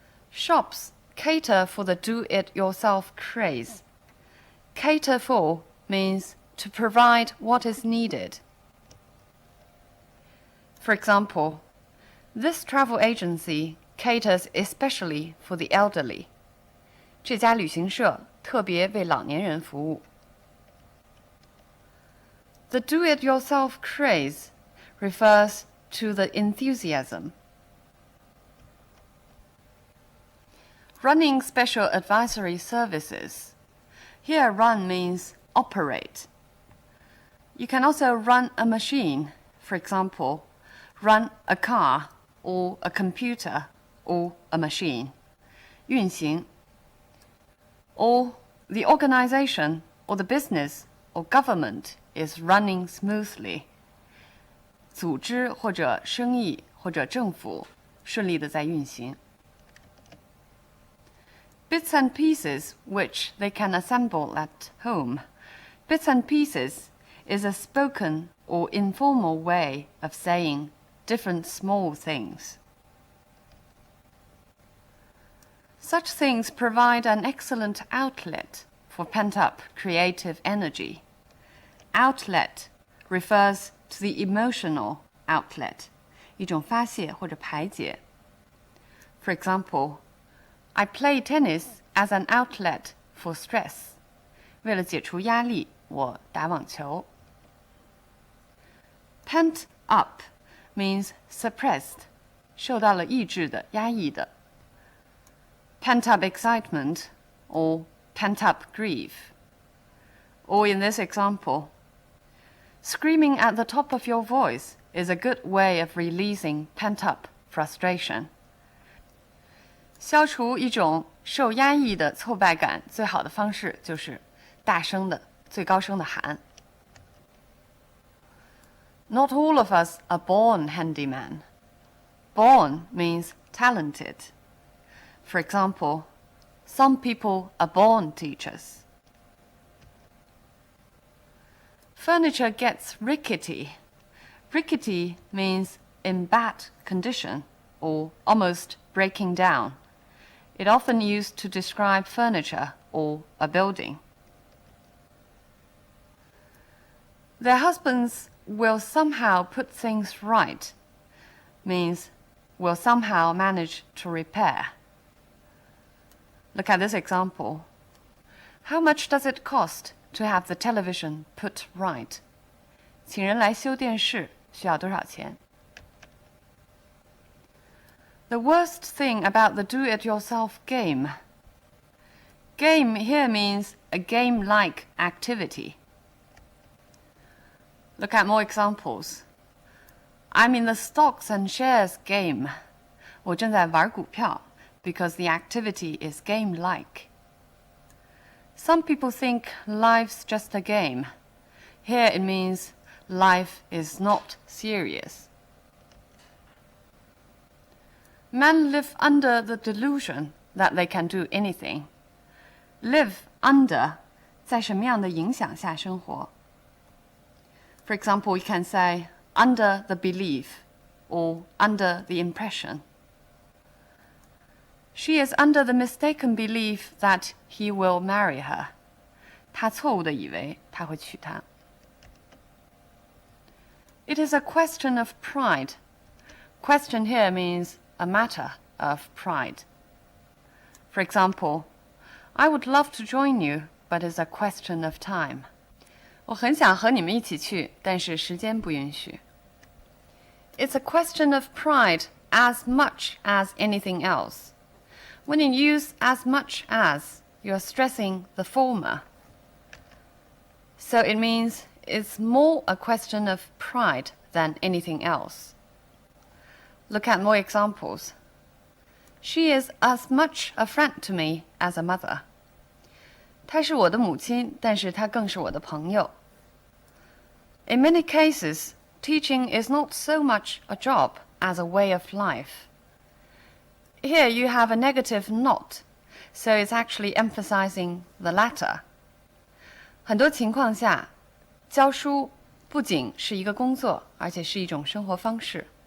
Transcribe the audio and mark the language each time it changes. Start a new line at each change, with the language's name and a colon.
English: Shops cater for the do-it-yourself craze. Cater for means to provide what is needed. For example, this travel agency caters especially for the elderly.
Chinese: 这家旅行社特别为老年人服务。
English: The do-it-yourself craze refers to the enthusiasm. Running special advisory services. Here run means operate. You can also run a machine, for example, run a car or a computer or a machine.
Chinese: 运行
English: or the organization or the business or government is running smoothly.
Chinese: 组织或者生意或者政府顺利地在运行。
English: Bits and pieces which they can assemble at home. Bits and pieces is a spoken or informal way of saying different small things. Such things provide an excellent outlet for pent-up creative energy. Outlet refers to the emotional outlet,
Chinese: 一种发泄或者排解。
English: For example, I play tennis as an outlet for stress.
Chinese: 为了解除压力，我打网球。
English: Pent up means suppressed,
Chinese: 受到了抑制的、压抑的。
English: Pent up excitement or pent up grief. Or in this example, screaming at the top of your voice is a good way of releasing pent up frustration.
Chinese: 消除一种受压抑的挫败感，最好的方式就是大声的、最高声的喊。
English: Not all of us are born handyman. Born means talented. For example, some people are born teachers. Furniture gets rickety. Rickety means in bad condition or almost breaking down. It often used to describe furniture or a building. Their husbands will somehow put things right means will somehow manage to repair. Look at this example. How much does it cost to have the television put right?
Chinese: 请人来修电视需要多少钱？
English: The worst thing about the do-it-yourself game. Game here means a game-like activity. Look at more examples. I'm in the stocks and shares game.
Chinese: 我正在玩股票
English: because the activity is game-like. Some people think life's just a game. Here it means life is not serious. Men live under the delusion that they can do anything. Live under
Chinese: 在什么样的影响下生活？
English: For example, you can say under the belief or under the impression. She is under the mistaken belief that he will marry her.
Chinese: 她错误地以为他会娶她。
English: It is a question of pride. Question here means a matter of pride. For example, I would love to join you, but it's a question of time.
Chinese: 我很想和你们一起去，但是时间不允许。
English: It's a question of pride as much as anything else. When you use as much as, you're stressing the former. So it means it's more a question of pride than anything else. Look at more examples. She is as much a friend to me as a mother.
Chinese: 她是我的母亲，但是她更是我的朋友。
English: In many cases, teaching is not so much a job as a way of life. Here you have a negative not, so it's actually emphasizing the latter.
Chinese: 很多情况下，教书不仅是一个工作，而且是一种生活方式。